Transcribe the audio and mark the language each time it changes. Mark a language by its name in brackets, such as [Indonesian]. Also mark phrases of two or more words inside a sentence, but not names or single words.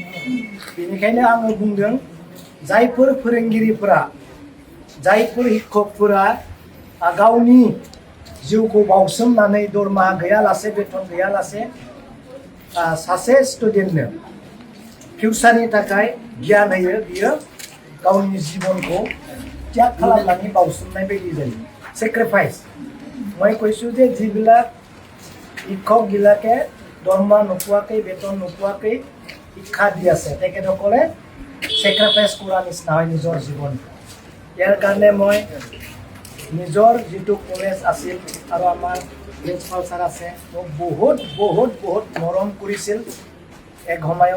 [Bodo] बेनिखायनो आङो बुंदों जायफोर फोरोंगिरिफोरा जायफोर शिक्षकफोरा गावनि जिउखौ बावसोमनानै दरमाहा गैयालासे बेथन गैयालासे सासे स्टुडेन्टनो फिउचारनि थाखाय गियान होयो बियो गावनि जिबनखौ त्याग खालामनानै बावसोमनाय बायदि जायो सेक्रिफाइस। [Assamese] मैं কৈছোঁ যে যিবিলাক শিক্ষকবিলাকে দৰমহা নোপোৱাকৈ বেতন নোপোৱাকৈ শিক্ষা দি আছে তেখেতসকলে চেক্ৰিফাইচ কৰাৰ নিচিনা হয় নিজৰ জীৱনটো। ইয়াৰ কাৰণে মই নিজৰ যিটো কলেজ আছিল আৰু আমাৰ প্ৰিন্সিপাল ছাৰ আছে মোক বহুত মৰম কৰিছিল এক সময়ত।